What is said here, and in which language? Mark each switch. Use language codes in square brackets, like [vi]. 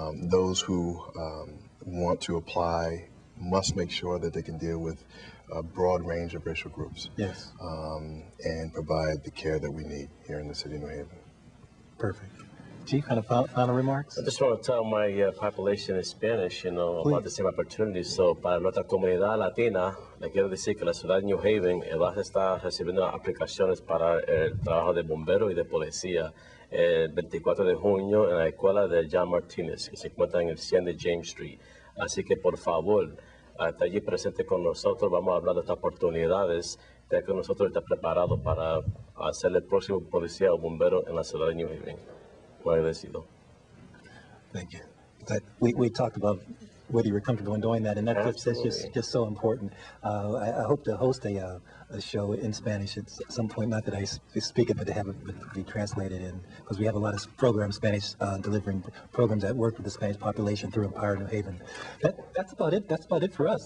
[en] Those who want to apply must make sure that they can deal with a broad range of racial groups. Yes. And provide the care that we need here in the city of New Haven. Perfect. Chief, kind of final remarks? I just want to tell my population in Spanish, about the same opportunities. [es] So, para nuestra comunidad latina, le quiero decir que la ciudad de New Haven va a estar recibiendo aplicaciones para el trabajo de bombero y de policía el 24 de junio en la escuela de John Martínez, que se encuentra en el 100 de James Street. Así que, por favor, hasta allí presente con nosotros. Vamos a hablar de estas oportunidades, ya que nosotros estamos preparados para hacer el próximo policía o bombero en la ciudad de New Haven. Muy agradecido. [en] Thank you. We talked about whether you were comfortable in doing that, and that's just so important. I hope to host a show in Spanish at some point. Not that I speak it, but to have it be translated in, because we have a lot of programs, Spanish delivering programs that work with the Spanish population through Empire New Haven. That's about it. That's about it for us.